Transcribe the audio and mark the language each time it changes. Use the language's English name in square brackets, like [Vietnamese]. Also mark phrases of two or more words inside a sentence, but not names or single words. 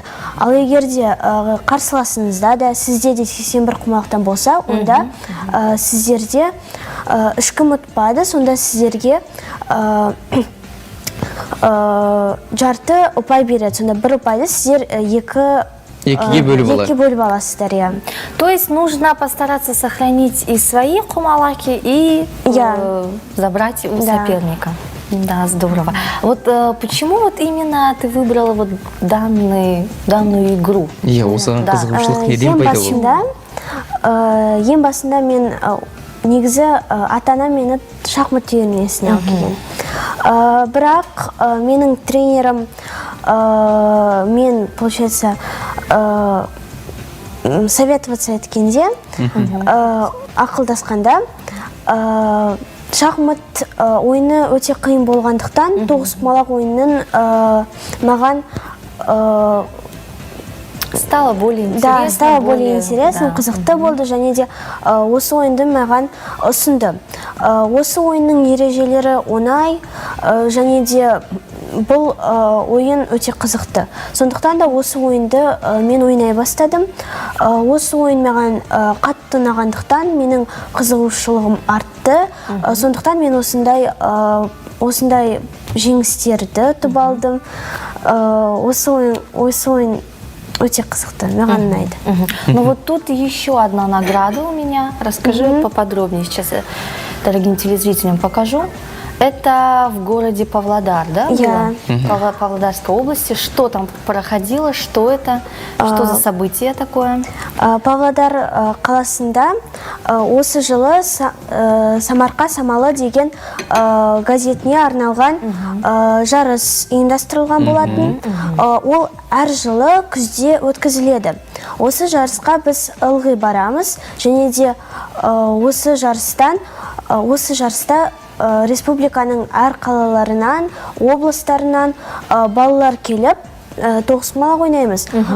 [Kazakh] Ал егер де қарсыласыңызда да сізде де 81 құмалақтан болса, онда сіздерде ешкім ұтпады, сонда сіздерге жарты ұпай береді. Сонда бір ұпайды сіздер екіге бөліп аласыздар. [Russian] То есть нужно постараться сохранить и свои құмалаки, и забрать у соперника. Да, здорово. Вот почему вот именно ты выбрала вот данную игру? [Kazakh] Осыған қызығушылық неден пайда болды? Ең басында мен негізі ата-анам мені шахмат үйірмесіне алып келген. Бірақ менің тренерім мен, [Russian] получается, советоваться [Kazakh] еткенде, ақылдасқанда, шахмат ойыны өте қиын болғандықтан тоғызқұмалақ ойынын маған [Russian] стало более интересно. Да, стало более интересно, [Kazakh] қызықты болды, және де осы ойынды маған ұсынды. Осы ойынның ережелері оңай, және де бұл ойын өте қызықты. Сондықтан да осы ойынды мен ойнай бастадым. Осы ойын маған қатты ұнағандықтан менің қызығушылығым артты. Сондықтан мен осындай жеңістерді ұтып алдым. Осы ойын өте қызықты, маған ұнайды. [Russian] Ну вот тут еще одна награда у меня. Расскажи поподробнее сейчас дорогим телезрителям покажу. Это в городе Павлодар, да? Я. Павлодарской области. Что там проходило? Что это? Что за событие такое? [Kazakh] Павлодар қаласында осы жылы Самарқа Самалы деген газетіне арналған жарыс ұйымдастырылған болатын. Ол әр жылы күзде өткізіледі. Осы жарысқа біз ылғи барамыз, және де осы жарыста республиканың әр қалаларынан, облыстарынан балалар келіп, тоғызқұмалақ ойнаймыз.